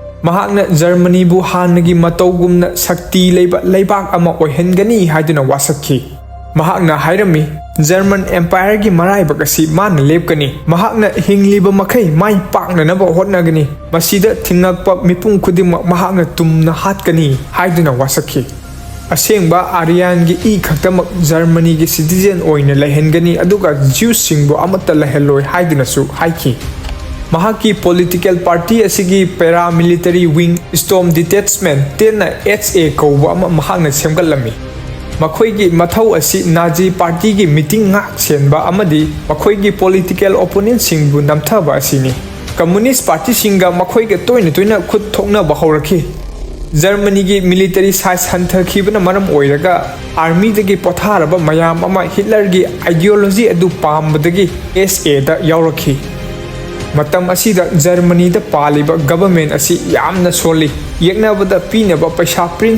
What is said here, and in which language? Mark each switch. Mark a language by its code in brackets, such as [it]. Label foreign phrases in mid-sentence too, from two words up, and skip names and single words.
[mni] mahakna Germany bu hanagi matawgumna sakti leiba leibak ama oihengani haiduna wasakhi mahakna hairami German Empire gi maraiba kasi man lepkani mahakna hingliba makai mai pakna na ba hotnagani masida thingakpa mipung khudima mahakna tumna hatkani haiduna wasakhi asengba Aryan gi I khaktamak Germany gi citizen oina lehengani aduga Jews singbo amata leheloi haiduna su haiki mahaki [en] political party [mni] asigi [en] paramilitary wing storm detachment [mni] tena HA kouba ama mahakna semgalami makhoi gi mathau asi Nazi party gi meeting ngak senba amadi makhoi gi [en] political opponent [mni] singbu namthaba asini [en] communist party [mni] singa makhoi ge toina khut thokna ba haurakhi Germany gi [en] military size [mni] hunter khibana maram oiraga army dagi potharaba mayam ama Hitler gi ideology adu pambadagi SA da yaurakhi matam asida Germany da paliba government asi yamna soli yeknabada pinaba paisa print